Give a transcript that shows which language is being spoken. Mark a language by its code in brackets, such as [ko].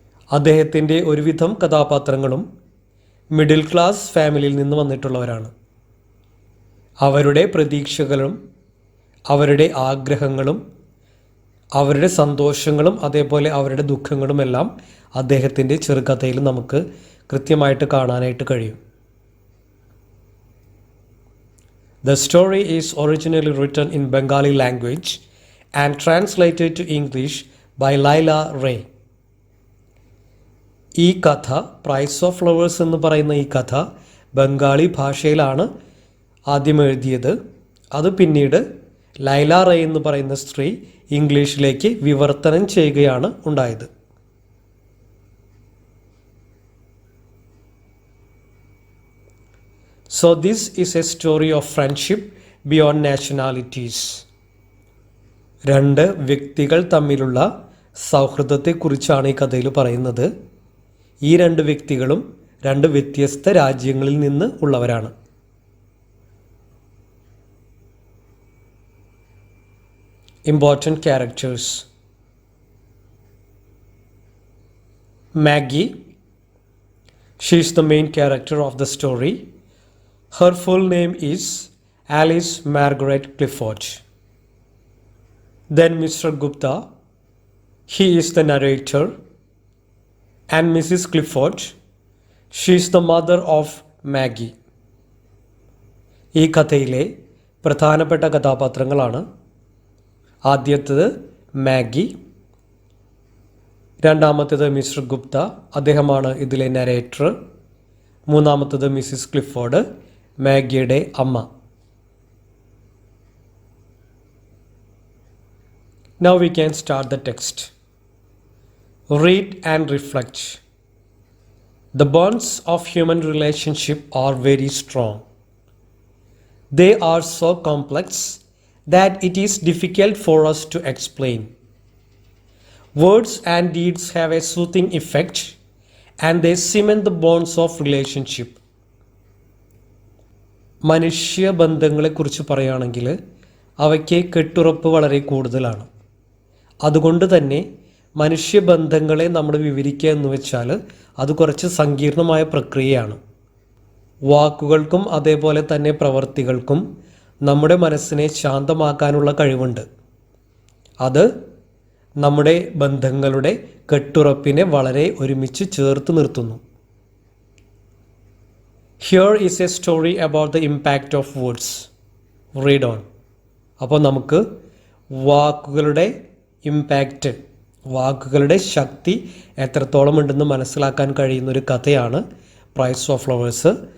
[ml] അദ്ദേഹത്തിൻ്റെ ഒരുവിധം കഥാപാത്രങ്ങളും മിഡിൽ ക്ലാസ് ഫാമിലിയിൽ നിന്ന് വന്നിട്ടുള്ളവരാണ്. അവരുടെ പ്രതീക്ഷകളും അവരുടെ ആഗ്രഹങ്ങളും അവരുടെ സന്തോഷങ്ങളും അതേപോലെ അവരുടെ ദുഃഖങ്ങളുമെല്ലാം അദ്ദേഹത്തിൻ്റെ ചെറുകഥയിൽ നമുക്ക് കൃത്യമായിട്ട് കാണാനായിട്ട് കഴിയും. [en] The story is originally written in Bengali language and translated to English by Laila Ray. [ml] ഈ കഥ പ്രൈസ് ഓഫ് ഫ്ലവേഴ്സ് എന്ന് പറയുന്ന ഈ കഥ ബംഗാളി ഭാഷയിലാണ് ആദ്യം എഴുതിയത്. അത് പിന്നീട് ലൈല റേ എന്ന് പറയുന്ന സ്ത്രീ ഇംഗ്ലീഷിലേക്ക് വിവർത്തനം ചെയ്യുകയാണ് ഉണ്ടായത്. [en] So this is a story of friendship beyond nationalities. [ml] രണ്ട് വ്യക്തികൾ തമ്മിലുള്ള സൗഹൃദത്തെക്കുറിച്ചാണ് ഈ കഥയിൽ പറയുന്നത്. ഈ രണ്ട് വ്യക്തികളും രണ്ട് വ്യത്യസ്ത രാജ്യങ്ങളിൽ നിന്ന് ഉള്ളവരാണ്. [en] Important characters. Maggie. She is the main character of the story. Her full name is Alice Margaret Clifford. Then Mr. Gupta. He is the narrator. And Mrs. Clifford. She is the mother of Maggie. [ml] ഈ കഥയിലെ പ്രധാനപ്പെട്ട കഥാപാത്രങ്ങളാണ് ആദ്യത്തേത് Maggi, രണ്ടാമത്തേത് mister Gupta, അദ്ദേഹമാണ് ഇതിലെ narrator, മൂന്നാമത്തേത് Mrs Clifford, മാഗിയുടെ അമ്മ. [en] Now we can start the text. Read and reflect. The bonds of human relationship are very strong. They are so complex that it is difficult for us to explain. Words and deeds have a soothing effect, and they cement the bonds of relationship. [ml] മനുഷ്യ ബന്ധങ്ങളെക്കുറിച്ച് പറയുകയാണെങ്കിൽ അവയ്ക്ക് കെട്ടുറപ്പ് വളരെ കൂടുതലാണ്. അതുകൊണ്ട് തന്നെ മനുഷ്യബന്ധങ്ങളെ നമ്മൾ വിവരിക്കുക എന്ന് വെച്ചാൽ അത് കുറച്ച് സങ്കീർണമായ പ്രക്രിയയാണ്. വാക്കുകൾക്കും അതേപോലെ തന്നെ പ്രവർത്തികൾക്കും നമ്മുടെ മനസ്സിനെ ശാന്തമാക്കാനുള്ള കഴിവുണ്ട്. അത് നമ്മുടെ ബന്ധങ്ങളുടെ കെട്ടുറപ്പിനെ വളരെ ഒരുമിച്ച് ചേർത്ത് നിർത്തുന്നു. [en] Here is a story about the impact of words. Read on. [ml] അപ്പോൾ നമുക്ക് വാക്കുകളുടെ ഇമ്പാക്റ്റ്, വാക്കുകളുടെ ശക്തി എത്രത്തോളം ഉണ്ടെന്ന് മനസ്സിലാക്കാൻ കഴിയുന്നൊരു കഥയാണ് പ്രൈസ് ഓഫ് ഫ്ലവേഴ്സ്.